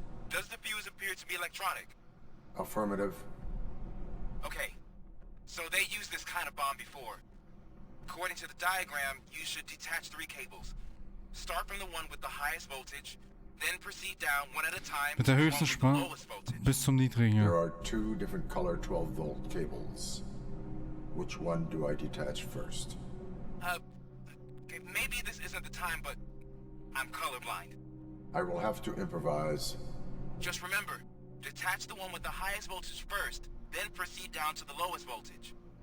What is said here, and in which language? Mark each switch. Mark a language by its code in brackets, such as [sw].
[en] Does the fuse appear to be electronic? Affirmative. Okay. So they used this kind of bomb before. According to the diagram, you should detach 3 cables. Start from the one with the highest voltage, then proceed down one at a time. [de] Mit der höchsten Spannung bis zum niedrigen. [en] There are 2 different color 12-volt cables. Which one do I detach first? Okay, maybe this isn't the time, but I'm colorblind. I will have to improvise. Just remember, detach the one with the highest voltage first, then proceed down to the lowest voltage.